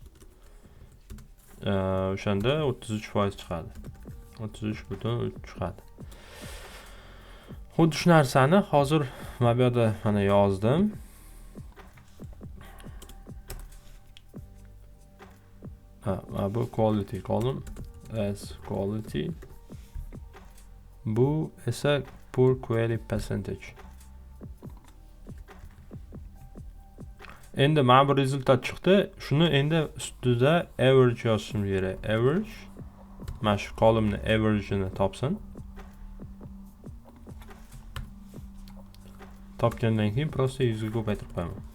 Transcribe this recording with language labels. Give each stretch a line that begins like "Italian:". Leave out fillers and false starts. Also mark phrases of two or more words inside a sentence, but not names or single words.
Uzbek: O'shanda 33% chiqadi. 33.3 chiqadi. Xuddi shu narsani hozir mana bu yerda mana yozdim.
English: Bu quality column as quality.
Uzbek: Bu esa
English: poor query percentage.
Uzbek: Endi mana bu rezultat chiqdi. Shuni endi ustida average yozishim kerak. Average. Mana shu columnni average'ini topsin. Topgandan keyin prosta 100 ga ko'paytirib qo'yaman.